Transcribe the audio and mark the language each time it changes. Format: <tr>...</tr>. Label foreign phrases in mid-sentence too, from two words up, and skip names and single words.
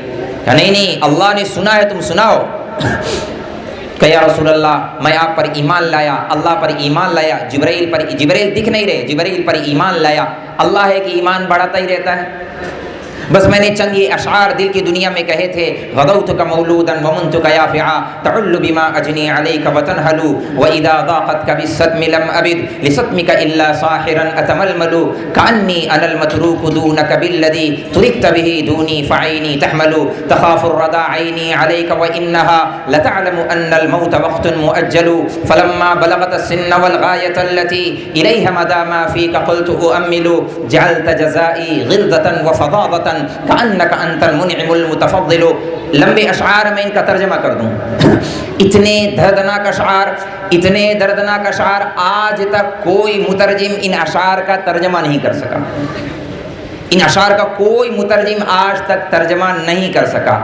<ur>کہ نہیں اللہ نے سنا ہے تم سناؤ. کہ</ur> <ar>یا رسول اللہ</ar> <ur>میں آپ پر ایمان لایا، اللہ پر ایمان لایا، جبرائیل دکھ نہیں رہے، جبرائیل پر ایمان لایا. اللہ ہے کہ ایمان بڑھاتا ہی رہتا ہے. بس میں نے چند یہ اشعار دل کی دنیا میں کہے تھے.</ur> <ar>غدوتک مولودا ومنتک یافعا تعل بما اجنی علیک وتنہل واذا ضاقتک بالصدم لم ابد لصدمک الا ساحرا اتململ کانی انا المتروک دونک بالذی ترکت به دونی فعینی تحمل تخاف الردى عینی علیک وانها لتعلم ان الموت وقت مؤجل فلما بلغت السن والغایة التي الیها مدى ما فیک قلت اؤمل جعلت جزائی غلظة وفظاظة کأنک انت المنعم المتفضل.</ar> <ur>لمبے اشعار میں ان کا ترجمہ کر دوں. اتنے دردناک اشعار، اتنے دردناک اشعار، آج تک کوئی مترجم ان اشعار کا ترجمہ نہیں کر سکا. ان اشعار کا کوئی مترجم آج تک ترجمہ نہیں کر سکا.</ur>